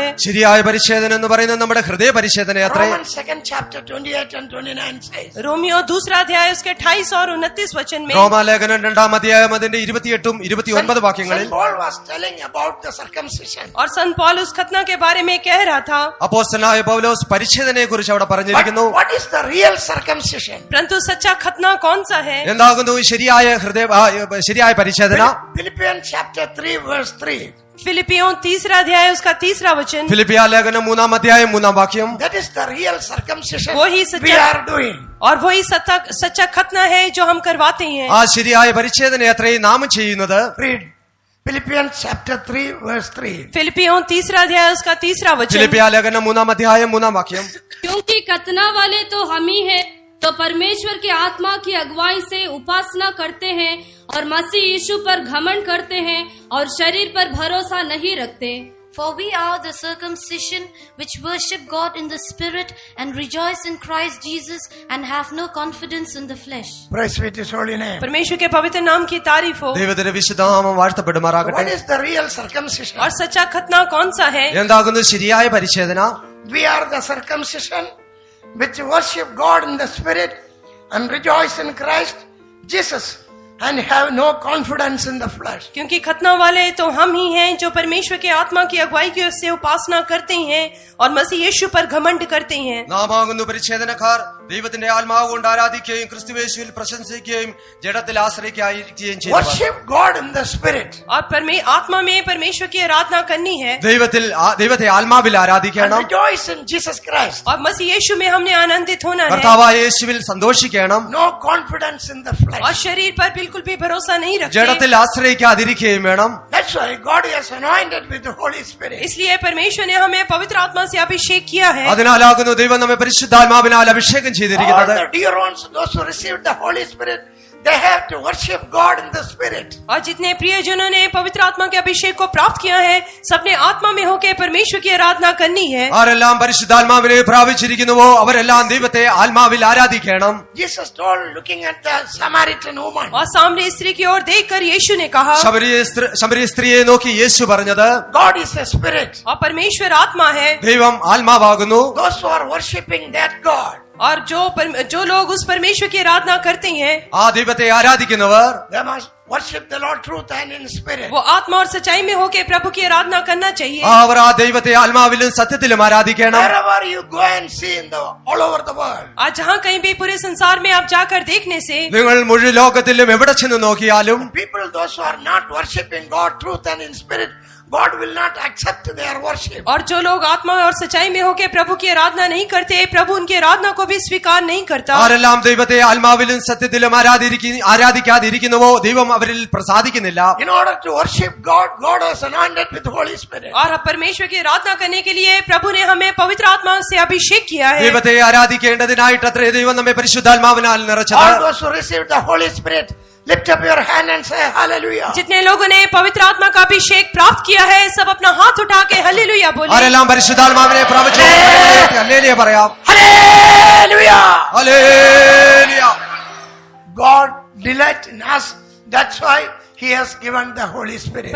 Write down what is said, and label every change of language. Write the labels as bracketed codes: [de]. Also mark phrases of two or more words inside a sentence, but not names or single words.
[ml] ശരിയായ പരിച്ഛേദന എന്ന് പറയുന്നത് നമ്മുടെ ഹൃദയ പരിച്ഛേദന അത്രേ. [en] Romans 2nd chapter 28 and 29 says, [hi] रोमियो 2 अध्याय उसके 28 और 29 वचन में, [ml] റോമാലേഖനം 2-ാം അധ്യായം അതിന്റെ 28-ഉം 29 വാക്യങ്ങളിൽ [en] St. Paul was telling about the circumcision. [hi] और संत पौलुस खतना के बारे में कह रहा था. [ml] അപ്പോസ്തലനായ പൗലോസ് പരിച്ഛേദനയെ കുറിച്ച് അവിടെ But പറഞ്ഞിരിക്കുന്നു. [en] what is the real circumcision? [hi] परंतु सच्चा खतना कौन सा है? [ml] എന്താകുന്നു ഈ ശരിയായ പരിച്ഛേദന? [en] Philippians chapter 3 verse 3. [hi] फिलिपियों 3 अध्याय उसका 3 वचन, [ml] ഫിലിപ്പിയ ലേഖനം 3-ാം അധ്യായം 3-ാം വാക്യം. [en] That is the real circumcision वही we सच्चा, are doing. [hi] और वही सच्चा खतना है जो हम करवाते हैं. [ml] ആ ശരിയായ പരിച്ഛേദന അത്രയും നാം ചെയ്യുന്നത്. [en] Read Philippians chapter 3 verse 3. [hi] फिलिपियों 3 अध्याय उसका 3 वचन, [ml] ഫിലിപ്പിയ ലേഖനം 3-ാം അധ്യായം 3-ാം വാക്യം. [hi] क्योंकि खतना वाले तो हम ही हैं तो परमेश्वर के आत्मा की अगुवाई से उपासना करते हैं और मसीह यीशु पर घमंड करते हैं और शरीर पर भरोसा नहीं रखते. [en] For we are the circumcision which worship God in the Spirit and rejoice in Christ Jesus and have no confidence in the flesh. Praise be to His holy name. [hi] परमेश्वर के पवित्र नाम की तारीफ हो. [ml] ദൈവത്തിന്റെ വിശുദ്ധനാമം വാഴ്ത്തപ്പെടുമാറാകട്ടെ. [en] What is the real circumcision? [hi] और सच्चा खतना कौन सा है? [ml] എന്താകുന്നു ശരിയായ പരിച്ഛേദന? [en] We are the circumcision which worship God in the Spirit and rejoice in Christ Jesus and have no confidence in the flesh. [hi] क्योंकि खतना वाले तो हम ही हैं जो परमेश्वर के आत्मा की अगुवाई की ओर से उपासना करते हैं और मसीह यीशु पर घमंड करते हैं. [ml] നാം ആകുന്നു പരിച്ഛേദനക്കാർ. ദൈവത്തിന്റെ ആത്മാവ് കൊണ്ട് ആരാധിക്കുകയും ക്രിസ്തുയേശുവിൽ പ്രശംസിക്കുകയും ജഡത്തിൽ ആശ്രയിക്കുകയും ചെയ്യുന്നു. [en] Worship God in the Spirit [hi] और आत्मा में परमेश्वर की आराधना करनी है. [ml] ദൈവത്തെ ആത്മാവിൽ and ആരാധിക്കണം. [en] rejoice in Jesus Christ. [hi] और मसीह यीशु में हमने आनंदित होना है. [ml] കർത്താവായ യേശുവിൽ സന്തോഷിക്കണം. [en] No confidence in the और flesh. [hi] शरीर पर बिल्कुल भी भरोसा नहीं रखते. [ml] ജഡത്തിൽ ആശ്രയിക്കാതിരിക്കുകയും വേണം. [en] That's why God has anointed with the Holy Spirit. [hi] इसलिए परमेश्वर ने हमें पवित्र आत्मा से अभिषेक किया है. [ml] അതിനാലാകുന്നു ദൈവം നമ്മെ പരിശുദ്ധാത്മാവിനാൽ അഭിഷേകം All ചെയ്തിരിക്കുന്നത്. [en] the dear ones, those who received the Holy Spirit, they have to worship God in the Spirit. [hi] और जितने प्रियजनों ने पवित्र आत्मा के अभिषेक को प्राप्त किया है, सबने आत्मा में होकर परमेश्वर की आराधना करनी है. [ml] ആരെല്ലാം പരിശുദ്ധാത്മാവിനെ പ്രാപിച്ചിരിക്കുന്നുവോ അവരെല്ലാം ദൈവത്തെ ആത്മാവിൽ ആരാധിക്കണം. [en] Jesus told, looking at the Samaritan woman, [hi] और सामने स्त्री की ओर देखकर यीशु ने कहा, [ml] ശമരിയ സ്ത്രീയെ നോക്കി യേശു പറഞ്ഞത്, [en] God is a spirit. [hi] और परमेश्वर आत्मा है. [ml] ദൈവം ആത്മാവാകുന്നു. [en] Those who are worshipping that God, [hi] और जो लोग उस परमेश्वर की आराधना करते हैं, [ml] ആ ദൈവത്തെ ആരാധിക്കുന്നവർ [en] they must worship the Lord truth and in spirit. [hi] वो आत्मा और सच्चाई में होकर प्रभु की आराधना करना चाहिए. [ml] അവർ ആ ദൈവത്തെ ആത്മാവിലും സത്യത്തിലും ആരാധിക്കണം. [en] Wherever you go and see in the all over the world, [hi] आज जहाँ कहीं भी पूरे संसार में आप जाकर देखने से, [ml] നിങ്ങൾ മുഴുവൻ ലോകത്തിലും എവിടെ ചെന്ന് നോക്കിയാലും [en] people, those who are not worshipping God truth and in spirit, God will not accept their worship. [hi] और जो लोग आत्मा और सच्चाई में होकर प्रभु की आराधना नहीं करते, प्रभु उनकी आराधना को भी स्वीकार नहीं करता. [ml] ആരെല്ലാം ദൈവത്തെ ആത്മാവിലും സത്യത്തിലും ആരാധിക്കാതിരിക്കുന്നുവോ ദൈവം അവരിൽ പ്രസാദിക്കുന്നില്ല. [en] In order to worship God, God has anointed with the Holy Spirit. [hi] और परमेश्वर की आराधना करने के लिए प्रभु ने हमें पवित्र आत्मा से अभिषेक किया है. [ml] ദൈവത്തെ ആരാധിക്കേണ്ടതിനായിട്ട് അത്രേ ദൈവം നമ്മെ പരിശുദ്ധാത്മാവിനാൽ നിറച്ചത്. [en] All those who received the Holy Spirit, Lift up your hand and say hallelujah. [hi] जितने लोगों ने पवित्र आत्मा का अभिषेक प्राप्त किया है, सब अपना हाथ उठा के हल्लेलुया बोले। [ml] ആരെല്ലാം പരിശുദ്ധാത്മാവിനെ പ്രാപിച്ചു ഹല്ലേലൂയ പറയാം. [en] Hallelujah. [ml] ഹല്ലേലൂയ. [en] God delight in us. That's why He has given the Holy Spirit.